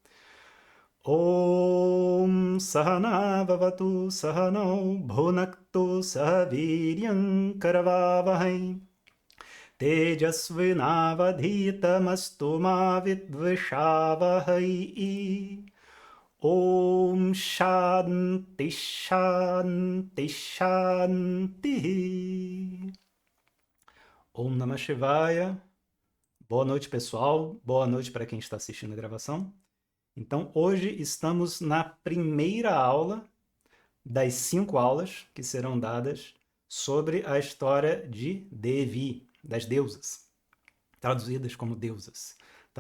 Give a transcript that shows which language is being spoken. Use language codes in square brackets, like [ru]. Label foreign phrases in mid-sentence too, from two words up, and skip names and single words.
[sa] Om Sahana Vavatu Sahanau Bhunaktu Sahaviryam Karavavahai Tejasvinavadhitamastu ma vidvishavahai. Om Shanti Shanti Shanti. Om Namah Shivaya. [pt] Boa noite, pessoal. Boa noite para quem está assistindo a gravação. Então, hoje estamos na primeira aula das 5 aulas que serão dadas sobre a história de Devi, das deusas, traduzidas como deusas, tá?